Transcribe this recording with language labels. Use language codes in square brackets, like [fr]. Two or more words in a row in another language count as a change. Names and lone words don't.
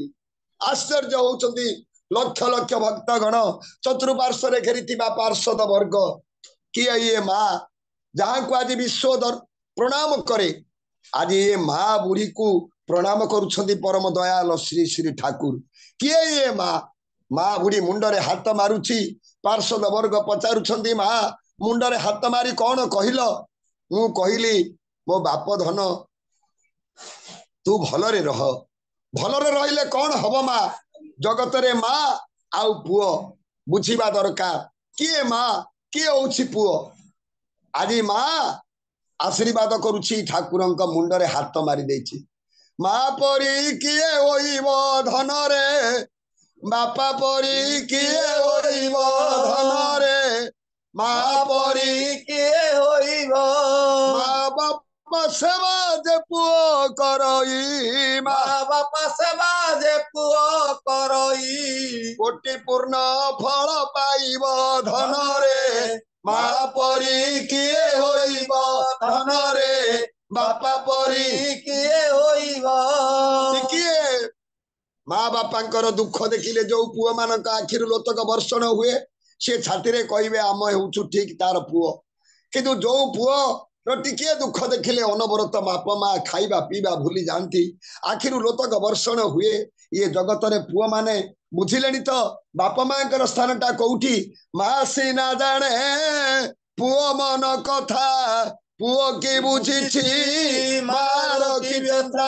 [or] ଆଶ୍ଚର୍ଯ୍ୟ ହେଉଛନ୍ତି ଲକ୍ଷ ଲକ୍ଷ ଭକ୍ତଗଣ ଚତୁର୍ପାର୍ଶ୍ୱ ଘେରି ପାର୍ଷଦ ବର୍ଗ କିଏ ଏ ମା ଯାହାଁ କୁ ଆଜି ବିଶ୍ୱ ପ୍ରଣାମ କରେ ଆଜି ଏ ମା ବୁଢ଼ୀ କୁ ପ୍ରଣାମ କରୁଛନ୍ତି ପରମ ଦୟାଲ ଶ୍ରୀ ଶ୍ରୀ ଠାକୁର କିଏ ଏ ମା ବୁଢ଼ୀ ମୁଣ୍ଡରେ ହାତ ମାରୁଛି ପାର୍ଷଦ ବର୍ଗ ପଚାରୁଛନ୍ତି ମା ମୁଣ୍ଡରେ ହାତ ମାରି କଣ କହିଲ ମୁଁ କହିଲି ମୋ ବାପ ଧନ ତୁ ଭଲରେ ରହ ଭଲରେ ରହିଲେ କଣ ହବ ମା ଜଗତ ରେ ମା ଆଉ ପୁଅ ବୁଝିବା ଦରକାର କିଏ ମା କିଏ ହେଉଛି ପୁଅ ଆଜି ମା ଆଶୀର୍ବାଦ କରୁଛି ଠାକୁରଙ୍କ ମୁଣ୍ଡରେ ହାତ ମାରି ଦେଉଛି ମା ପରି କିଏ ହୋଇବ ଧନ ରେ ବାପା ପରି କିଏ ହୋଇବ ଧନ ରେ ମା ପରି କିଏ ହୋଇବ ମା ବାପା ସେବା ଯେ ପୁଅ କରଇ ମା ବାପା ସେବା ଯେ ପୁଅ କରଇ କୋଟି ପୂର୍ଣ୍ଣ ଫଳ ପାଇବ ଧନ ରେ ମା ପରି କିଏ ହୋଇବ ଧନ ରେ ବାପା ପରି କିଏ ହୋଇବ କିଏ ମା ବାପାଙ୍କର ଦୁଃଖ ଦେଖିଲେ ଯୋ ପୁଅ ମାନଙ୍କ ଆଖିରୁ ଲୋତକ ବର୍ଷଣ ହୁଏ ସେ ଛାତି ରେ କହିବେ ଆମ ହେଉଛୁ ଠିକ ତାର ପୁଅ କିନ୍ତୁ ଯୋ ପୁଅ ଟିକିଏ ଦୁଃଖ ଦେଖିଲେ ଅନବରତ ବାପା ମା ଖାଇବା ପିଇବା ଭୁଲି ଯାଆନ୍ତି, ଆଖିରୁ ଲୋତକ ବର୍ଷଣ ହୁଏ। ଇଏ ଜଗତରେ ପୁଅ ମାନେ ବୁଝିଲେଣି ତ ବାପା ମାଙ୍କର ସ୍ଥାନଟା କୋଉଠି? ମା ସିନା ଜାଣେ ପୁଅ ମନ କଥା, ପୁଅ କି ବୁଝିଛି ମାର କି ବ୍ୟଥା।